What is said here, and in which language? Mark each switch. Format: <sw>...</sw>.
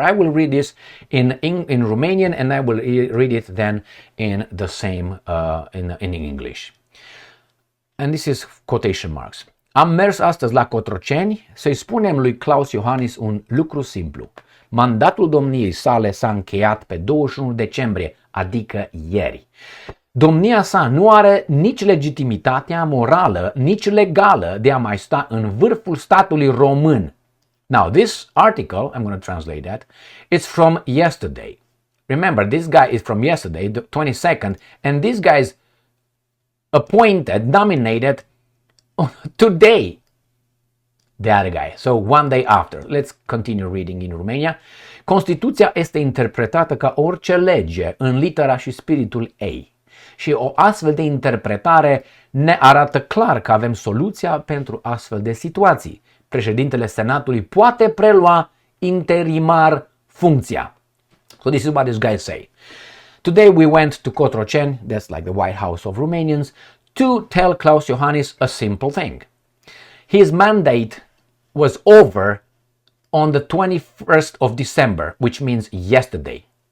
<en>I will read this in Romanian, and I will read it then in the same in English. And this is quotation marks.</en> <ro>Am mers astăzi la Cotroceni să-i spunem lui Klaus Iohannis un lucru simplu. Mandatul domniei sale s-a încheiat pe 21 decembrie, adică ieri. Domnia sa nu are nici legitimitatea morală, nici legală de a mai sta în vârful statului român.</ro> <en>Now, this article, I'm going to translate that, it's from yesterday. Remember, this guy is from yesterday, the 22nd, and this guy is appointed, nominated today, the other guy. So, one day after. Let's continue reading in Romania.</en> <ro>Constituția este interpretată ca orice lege în litera și spiritul ei. Și o astfel de interpretare ne arată clar că avem soluția pentru astfel de situații. Președintele Senatului poate prelua interimar funcția.</ro> <en>So this is what these guys say. Today we went to Cotroceni, that's like the White House of Romanians, to tell Klaus Iohannis a simple thing. His mandate was over on the 21st of December, which means yesterday.</en>